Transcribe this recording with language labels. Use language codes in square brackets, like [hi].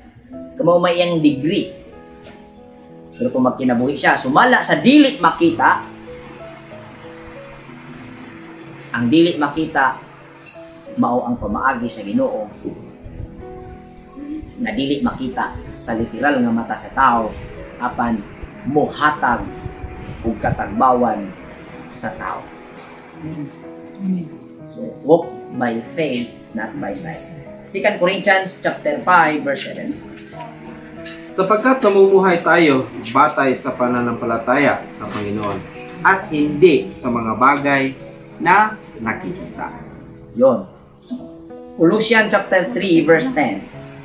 [ceb] Kaya mo may ang degree. Pero kung magkinabuhi siya, sumala sa dili makita, ang dili makita, mao ang pamaagi sa Ginoo na dili makita sa literal nga mata sa tao apan mohatag ug katagbawan sa tao. [en] So, walk by faith, not by sight. 2 Corinthians chapter 5 verse 7. [tl] Sapagkat namumuhay tayo batay sa pananampalataya sa Panginoon at hindi sa mga bagay na nakikita. [en] Yon. Colossians chapter 3 verse 10.